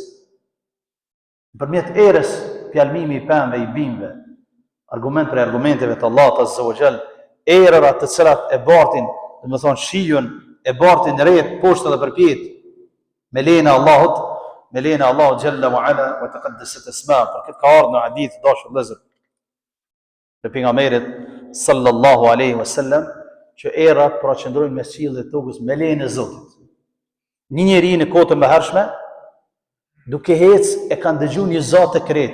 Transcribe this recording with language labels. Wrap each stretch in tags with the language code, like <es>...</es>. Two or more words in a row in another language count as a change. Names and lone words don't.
<sq>Nëpërmjet erës pjalmimi i pemëve i bimëve. Argument për argumenteve të Allahut</sq> <ar>عز وجل,</ar> <sq>erërat të cilat e bartin, do të thonë shiun, e bartin rreth, poshtë dhe përpjet. Me lejen e Allahut</sq> <ar>جل وعلا وتقدست أسماء'.</ar> <sq>Për këtë ka ardhur në hadith dashur vëllezër të pejgamberit</sq> <ar>صلى الله عليه وسلم</ar> <sq>që errat përqendrojnë mes qiellit dhe tokës me lejen e Zotit. Një njeri në kohën e hershme, duke hec e kanë dëgjuar një zot të kret.</sq>